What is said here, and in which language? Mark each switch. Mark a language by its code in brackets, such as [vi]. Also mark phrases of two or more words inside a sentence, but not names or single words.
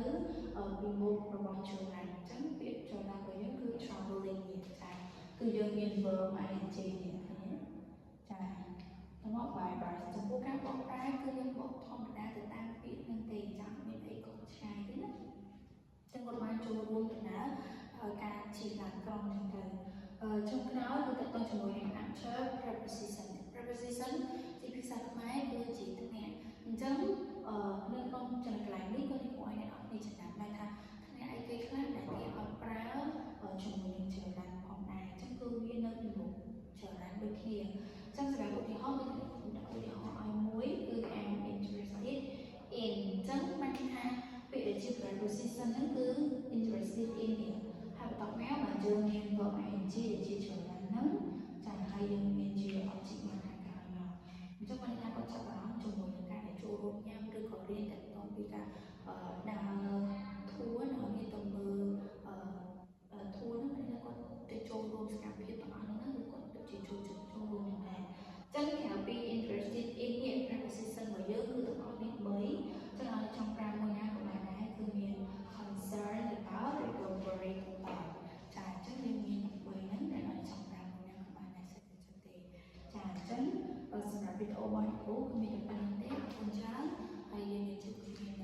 [km] ពីមុខរបស់ចរន្តអញ្ចឹងពាក្យចរន្តរបស់យើងគឺ traveling ចាគឺយើងមាន [en] verb ing [km] នេះចាមកបាយបាទចំពោះការបកប្រែគឺយើងបកធម្មតាទៅតាមពាក្យនឹងទេចាំមានអីក៏ឆ្ងាយទេណាចឹងគាត់បានចូលរួមដំណើរការជិះឡានក្រុងហ្នឹងទៅ ចុងក្រោយគឺតើតើជាមួយនឹង [en] after preposition [km] ជាភាសាខ្មែរគឺជាថ្នាក់អញ្ចឹងនៅក្នុងចំណុចកន្លែងនេះក៏នេះគាត់ឲ្យអ្នកអរគ្នាចំណាំដែរថាថ្នាក់អីគេខ្លះដែលគេឲ្យប្រើជាមួយនឹងចរន្តផងដែរអញ្ចឹងគឺវានៅពី មុខចរន្តដូចគ្នាចឹងសម្រាប់ឧទាហរណ៍មានឧទាហរណ៍ឲ្យមួយគឺ [en] I'm interested in [km] ចឹងបានថាពាក្យដែលជា preposition ហ្នឹងគឺ [en] interested in [km] នេះហើយបន្ត មកបើយើងមាន [en] verb ing [km] ដែលជាច្រើនហ្នឹងចាហើយយើងមានជា object មកខាងក្រោយមកអញ្ចឹងបានថាគាត់ចាប់អារ ម្មណ៍ជាមួយនឹងការដែលចូលរួមញ៉ាំឬក៏រៀនតាក់ទងពីការដើរធួរនៅ មានទៅមើលធួរហ្នឹងបានថាគាត់ទៅចូលរួមសកម្មភាពទាំងអស់ហ្នឹងឬគាត់ទៅជាចូលរួមនឹងដែរចឹងក្រៅពី [en] interested in [km] នេះ preposition របស់យើងគឺទាំងអស់នេះ3ចឹងឲ្យចង់ប្រើមួយណាក៏បានដែរគឺមាន [en] concern about [km] ឬក៏ [en] worry about [km] ចាអញ្ចឹងយើងមាន3ហ្នឹងដែលឲ្យចង់ប្រើមួយណាក៏បានដែរសិតទេចាអញ្ចឹងសម្រាប់វីដេអូរបស់អ្នកគ្រូគឺមានតែប៉ុណ្្នឹងទេអរគុណច្រើនហើយយើងមានជួបគ្នា